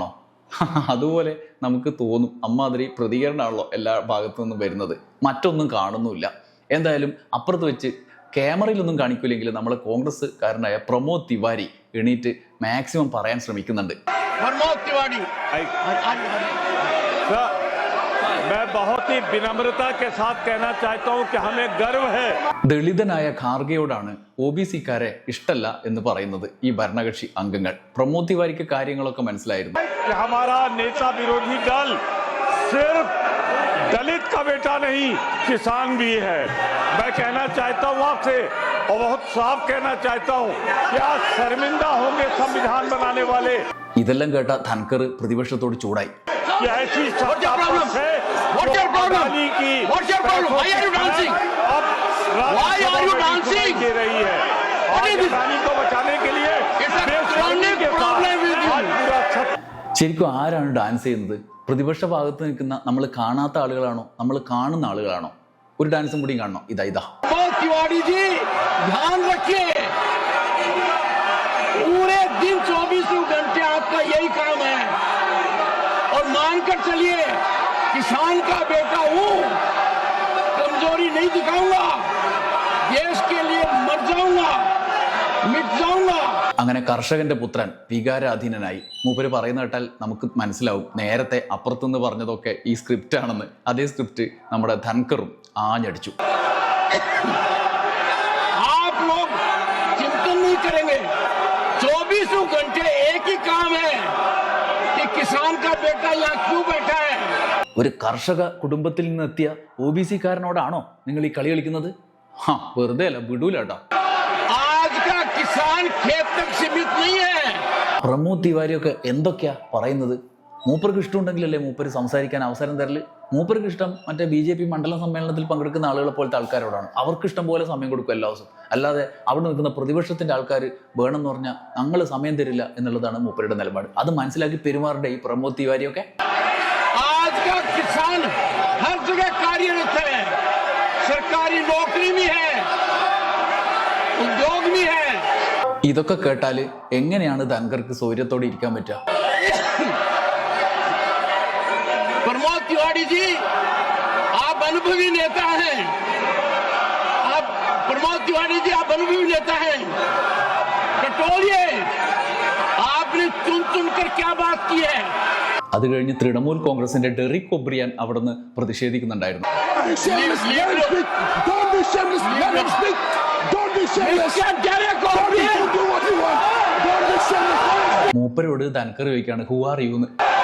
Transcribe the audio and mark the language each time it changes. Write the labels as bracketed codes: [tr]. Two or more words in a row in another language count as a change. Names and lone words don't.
[ml] അതുപോലെ നമുക്ക് തോന്നും. അമ്മാതിരി പ്രതികരണമാണല്ലോ എല്ലാ ഭാഗത്തു നിന്നും വരുന്നത്. മറ്റൊന്നും കാണുന്നുമില്ല. എന്തായാലും അപ്പുറത്ത് വെച്ച് ക്യാമറയിലൊന്നും കാണിക്കൂലെങ്കിലും നമ്മളെ കോൺഗ്രസ്സുകാരനായ പ്രമോദ് തിവാരി എണീറ്റ് മാക്സിമം പറയാൻ ശ്രമിക്കുന്നുണ്ട്. [hi] मैं बहुत ही विनम्रता के साथ कहना चाहता हूं कि हमें गर्व है. [ml] ദളിതനായ ഖാർഗെയോടാണ് OBC-കാരെ ഇഷ്ടല്ല എന്ന് പറയുന്നത് ഈ ഭരണകക്ഷി അംഗങ്ങൾ. പ്രമോദ് തിവാരിക്ക് കാര്യങ്ങളൊക്കെ മനസ്സിലായിരുന്നു. [hi] हमारा नेता विरोधी दल सिर्फ दलित का बेटा नहीं, किसान भी है. मैं कहना चाहता हूं आपसे और बहुत साफ कहना चाहता हूं कि आज शर्मिंदा होंगे संविधान बनाने वाले. [ml] ഇതെല്ലാം കേട്ട ധൻകർ പ്രതിപക്ഷത്തോട് ചൂടായി. [hi] ऐसी सत्ता है [en] What's your problem? What's your problem? Why are you dancing? Why are you dancing? [hi] दे रही है. और रानी को बचाने के लिए [en] It's a chronic problem with you. [ml] ശരിക്കും ആരാണ് ഡാൻസ് ചെയ്യുന്നത്? പ്രതിപക്ഷ ഭാഗത്ത് നിൽക്കുന്ന നമ്മൾ കാണാത്ത ആളുകളാണോ, നമ്മൾ കാണുന്ന ആളുകളാണോ? ഒരു ഡാൻസും കൂടി കാണണം. ഇതാ [hi] तिवारी जी ध्यान रखिए, पूरे दिन 24 घंटे आपका यही काम है और मानकर चलिए किसान का बेटा हूं, कमजोरी नहीं दिखाऊंगा, देश के लिए मर जाऊंगा, मिट जाऊंगा. [ml] അങ്ങനെ കർഷകന്റെ പുത്രൻ വികാരാധീനനായി. മൂപ്പര് പറയുന്ന കേട്ടാൽ നമുക്ക് മനസ്സിലാവും നേരത്തെ അപ്പുറത്തുനിന്ന് പറഞ്ഞതൊക്കെ ഈ സ്ക്രിപ്റ്റ് ആണെന്ന്. അതേ സ്ക്രിപ്റ്റ് നമ്മുടെ ധൻകറും ആഞ്ഞടിച്ചു. [hi] आप लोग चिंतन नहीं करेंगे, 24 घंटे एक ही काम है कि किसान का बेटा यहाँ क्यों बैठा है. [ml] ഒരു കർഷക കുടുംബത്തിൽ നിന്നെത്തിയ OBC കാരനോടാണോ നിങ്ങൾ ഈ കളി കളിക്കുന്നത്? വെറുതെ അല്ല, വിടൂല കേട്ടോ. [hi] आज का किसान खेत तक सीमित नहीं है. [ml] പ്രമോദ് തിവാരിയൊക്കെ എന്തൊക്കെയാ പറയുന്നത്? മൂപ്പർക്ക് ഇഷ്ടമുണ്ടെങ്കിലല്ലേ മൂപ്പര് സംസാരിക്കാൻ അവസരം തരല്. മൂപ്പർക്ക് ഇഷ്ടം മറ്റേ BJP മണ്ഡലം സമ്മേളനത്തിൽ പങ്കെടുക്കുന്ന ആളുകളെ പോലത്തെ ആൾക്കാരോടാണ്. അവർക്ക് ഇഷ്ടം പോലെ സമയം കൊടുക്കും എല്ലാ ദിവസവും. അല്ലാതെ അവിടെ നിൽക്കുന്ന പ്രതിപക്ഷത്തിന്റെ ആൾക്കാർ വേണമെന്ന് പറഞ്ഞാൽ ഞങ്ങൾ സമയം തരില്ല എന്നുള്ളതാണ് മൂപ്പരുടെ നിലപാട്. അത് മനസ്സിലാക്കി പെരുമാറേണ്ട ഈ പ്രമോദ് തിവാരിയൊക്കെ. [hi] आज का किसान हर जगह कार्यरत है, सरकारी नौकरी भी है, उद्योग भी है. [ml] ഇതൊക്കെ കേട്ടാൽ എങ്ങനെയാണ് ധൻകർക്ക് സൗര്യത്തോടെ ഇരിക്കാൻ പറ്റുക? [hi] प्रमोद तिवारी जी आप अनुभवी नेता हैं, आप प्रमोद तिवारी जी आप अनुभवी नेता हैं. टटोलिए, आपने चुन चुनकर क्या बात की है. [ml] അത് കഴിഞ്ഞ് തൃണമൂൽ കോൺഗ്രസിന്റെ ഡെറിക് ഒബ്രിയാൻ അവിടെ നിന്ന് പ്രതിഷേധിക്കുന്നുണ്ടായിരുന്നു. മൂപ്പരോട് ധൻകർ ചോദിക്കാണ് [en] who are you [ml] എന്ന്.